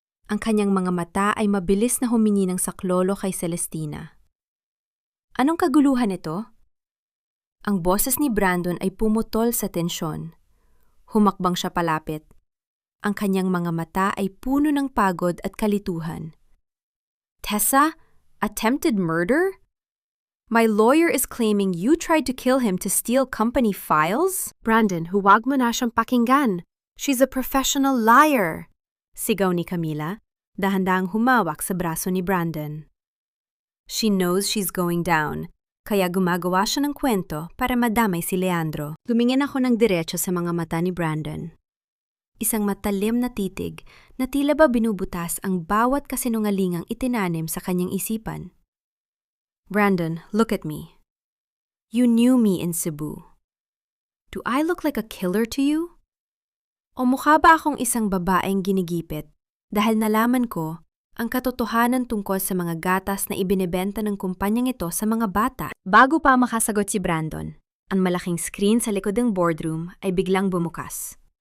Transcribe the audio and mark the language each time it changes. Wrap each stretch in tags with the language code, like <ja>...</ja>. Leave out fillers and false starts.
<tl>Ang kanyang mga mata ay mabilis na humingi ng saklolo kay Celestina. Anong kaguluhan ito? Ang boses ni Brandon ay pumutol sa tensyon. Humakbang siya palapit. Ang kanyang mga mata ay puno ng pagod at kalituhan.</tl> <en>Tessa, attempted murder? My lawyer is claiming you tried to kill him to steal company files?</en> <tl>Brandon, huwag mo na siyang pakinggan.</tl> <en>She's a professional liar.</en> <tl>Sigaw ni Camila, dahan-dahang humawak sa braso ni Brandon.</tl> <en>She knows she's going down,</en> <tl>kaya gumagawa siya ng kwento para madamay si Leandro. Tumingin ako ng diretso sa mga mata ni Brandon. Isang matalim na titig na tila ba binubutas ang bawat kasinungalingang itinanim sa kanyang isipan.</tl> <en>Brandon, look at me. You knew me in Cebu. Do I look like a killer to you?</en> <tl>O mukha ba akong isang babaeng ginigipit dahil nalaman ko ang katotohanan tungkol sa mga gatas na ibinebenta ng kumpanyang ito sa mga bata? Bago pa makasagot si Brandon, ang malaking screen sa likod ng boardroom ay biglang bumukas.</tl>